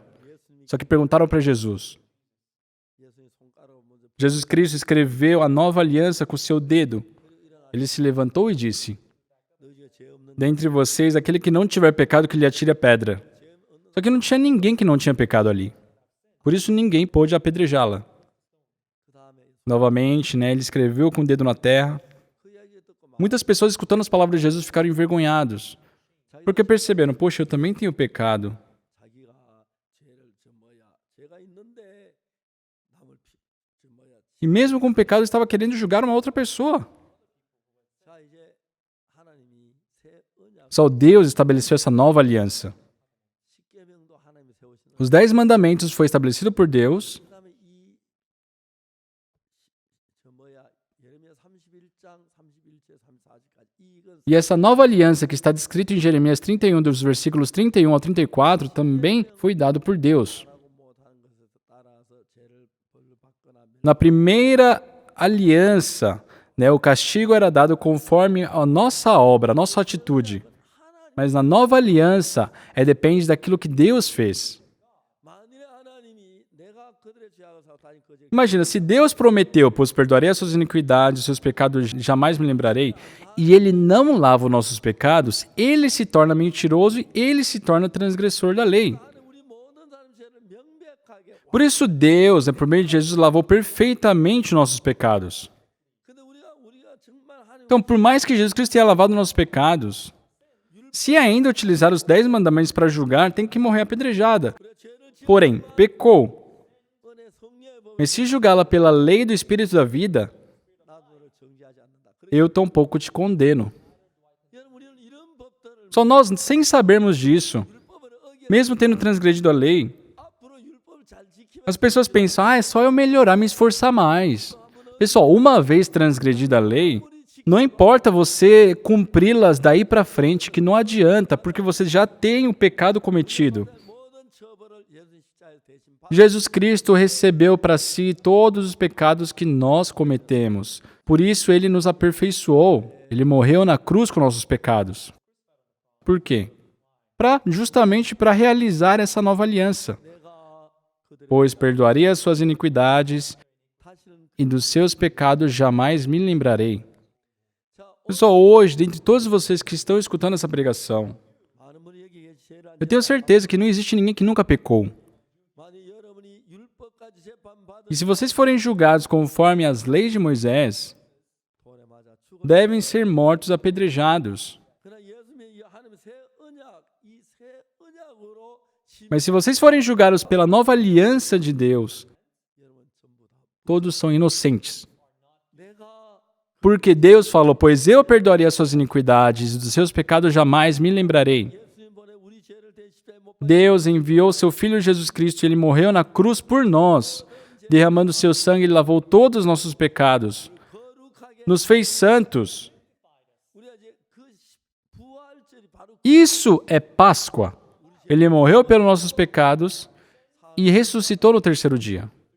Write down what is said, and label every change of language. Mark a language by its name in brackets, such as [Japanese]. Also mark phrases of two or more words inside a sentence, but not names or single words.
[Portuguese] Só que perguntaram para Jesus. [Korean] 예수님 손가락으로 먼저 [Portuguese] Jesus Cristo escreveu a nova aliança com o seu dedo. Ele se levantou e disse: [Korean] 너희가 죄 없는 [Portuguese] Dentre vocês, aquele que não tiver pecado, que lhe atire a pedra. Só que não tinha ninguém que não tinha pecado ali. Por isso ninguém pôde apedrejá-la. [Korean] 그 다음에 [Portuguese] Novamente, né, ele escreveu com o dedo na terra. [Korean] 그 이야기 듣고 막 [Portuguese] Muitas pessoas, escutando as palavras de Jesus, ficaram envergonhados. Porque perceberam: poxa, eu também tenho pecado. [Korean] 자기가 죄를 죄가 있는데 남을 [Portuguese] E mesmo com o pecado, estava querendo julgar uma outra pessoa. [Korean] 자 이제 하나님이 [Portuguese] Só Deus estabeleceu essa nova aliança. [Korean] 십계명도 하나님이 세우신 [Portuguese] Os 10 mandamentos foi estabelecido por Deus. [Korean] 그다음에 예레미야 31장 31절 34절까지 이건 [Portuguese] E essa nova aliança que está descrito em Jeremias 31, dos versículos 31 ao 34, também foi dado por Deus. [Korean] 하고 못하는 것에 따라서 죄를 벌을 받거나 [Portuguese] Na primeira aliança, né, o castigo era dado conforme a nossa obra, a nossa atitude. Mas na nova aliança, depende daquilo que Deus fez. [Korean] 만일에 하나님이 내가 그들의 죄악을 사하니 그 죄 [Portuguese] Imagina, se Deus prometeu, pois perdoarei as suas iniquidades, os seus pecados jamais me lembrarei, e Ele não lava os nossos pecados, Ele se torna mentiroso e Ele se torna transgressor da lei. [Korean] 나는 우리 모든 사람 죄를 명백하게 [Portuguese] Por isso Deus, por meio de Jesus, lavou perfeitamente os nossos pecados. [Korean] 근데 우리가 정말 하나님 [Portuguese] Então, por mais que Jesus Cristo tenha lavado nossos pecados, se ainda utilizar os 10 mandamentos para julgar, tem que morrer apedrejada. [Korean] 죄를 지어 [Portuguese] Porém, pecou. [Korean] 은혜 성령의 법 [Portuguese] Mas se julgá-la pela lei do Espírito da vida, [Korean] 나도 너를 정죄하지 않는다. 그래 [Portuguese] eu tampouco te condeno. [Korean] 여러분 우리는 이런 법들을 [Portuguese] Só nós, sem sabermos disso, [Korean] 율법을 어겨 [Portuguese] mesmo tendo transgredido a lei, [Korean] 앞으로 율법을 잘 지키면 [Portuguese] as pessoas pensam, é só eu melhorar, me esforçar mais. Pessoal, uma vez transgredida a lei, não importa você cumpri-las daí para frente, que não adianta, porque você já tem o pecado cometido. [Korean] 모든 처벌을 예수 십자가에 대신 받 [Portuguese] Jesus Cristo recebeu para si todos os pecados que nós cometemos. Por isso, ele nos aperfeiçoou. Ele morreu na cruz com nossos pecados. Por quê? Justamente para realizar essa nova aliança. [Korean] 내가 그들의 [Portuguese] Pois perdoarei as suas iniquidades [Korean] 다시는 [Portuguese] e dos seus pecados jamais me lembrarei. [Korean] 자 [Portuguese] Pessoal, hoje, dentre todos vocês que estão escutando essa pregação, [Korean] 많은 분이 여기 죄를 안 [Portuguese] eu tenho certeza que não existe ninguém que nunca pecou. [Korean] 만약 여러분이 율법까지 재판받은 [Portuguese] E se vocês forem julgados conforme as leis de Moisés, [Korean] 돌에 맞아 죽어 [Portuguese] devem ser mortos apedrejados. [Korean] 그러나 예수님의 이 하나님의 새 언약 이 새 언약으로 [Portuguese] Mas se vocês forem julgados pela nova aliança de Deus, [Korean] 여러분 전부 다 [Portuguese] todos são inocentes. [Korean] 내가 [Portuguese] Porque Deus falou, pois eu perdoarei as suas iniquidades e dos seus pecados jamais me lembrarei. [Korean] 예수님 보내 우리 죄를 대십자에 못 [Portuguese] Deus enviou seu Filho Jesus Cristo e ele morreu na cruz por nós. Derramando seu sangue, ele lavou todos os nossos pecados. [Korean] 거룩하게 [Portuguese] Nos fez santos. [Korean] 우리가 이제 그 부활절이 바로 [Portuguese] Isso é Páscoa. Ele morreu pelos nossos pecados e ressuscitou no terceiro dia.